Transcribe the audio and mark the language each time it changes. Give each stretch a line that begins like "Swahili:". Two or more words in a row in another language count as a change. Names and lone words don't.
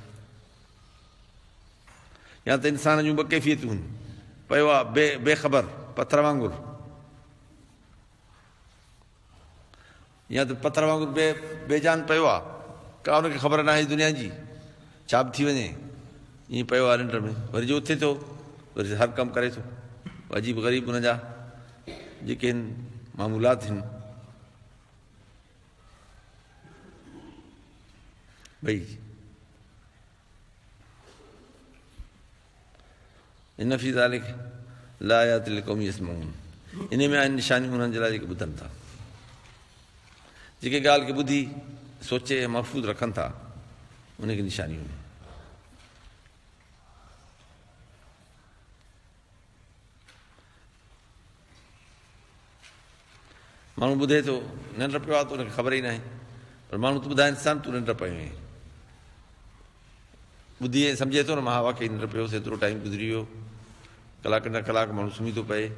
Sindhi: या त इंसान जूं ॿ कैफ़ियतूं आहिनि, पियो आहे बेख़बर पथर वांगुरु, या त पथर वांगुरु बेजान पियो आहे, का उनखे ख़बर न आहे दुनिया जी, छा बि थी वञे, ईअं पियो आहे निंड में, वरी जो उथे थो वरी हर कमु करे थो। अजीब ग़रीब उन जा जेके आहिनि मामूलात आहिनि, भई
Arabic: إن في ذلك لآيات لقوم يسمعون,
Sindhi: इन में आहिनि निशानियूं उन्हनि जे लाइ जेके ॿुधनि था, जेके ॻाल्हि खे ॿुधी सोचे ऐं महफ़ूज़ रखनि था, उनखे निशानियूं आहिनि। माण्हू ॿुधे थो निंड पियो आहे त उनखे ख़बर ई न आहे, पर माण्हू त ॿुधाइनि था तूं निंड पियो आहीं, ॿुधी ऐं सम्झे थो न मां वाक़ई निंड पियोसि, एतिरो टाइम गुज़री वियो, कलाक न कलाक माण्हू सुम्ही थो पए।